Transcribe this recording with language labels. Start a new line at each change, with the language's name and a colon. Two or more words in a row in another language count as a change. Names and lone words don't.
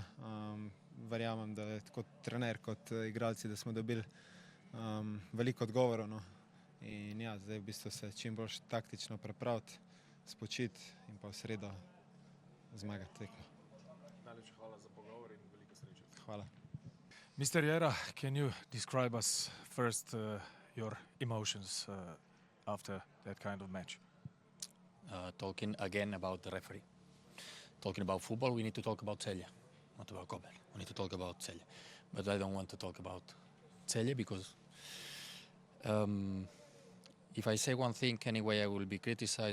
Slovenian: Verjamem, da je tako trener kot igralci, da smo dobili veliko odgovorov. In ja, zdaj v bistvu se čim bolj taktično pripraviti, spočiti in pa v sredo zmagati tekmo. Najlepša hvala za pogovor in veliko sreče. Hvala.
English: Mr. Jera, can you describe us first your emotions after that kind of match? Talking again about the referee. Talking about football, we need to talk about Celje, not about Koper. We need to talk about Celje. But I don't want to talk about Celje because if I say one thing anyway, I will be criticized.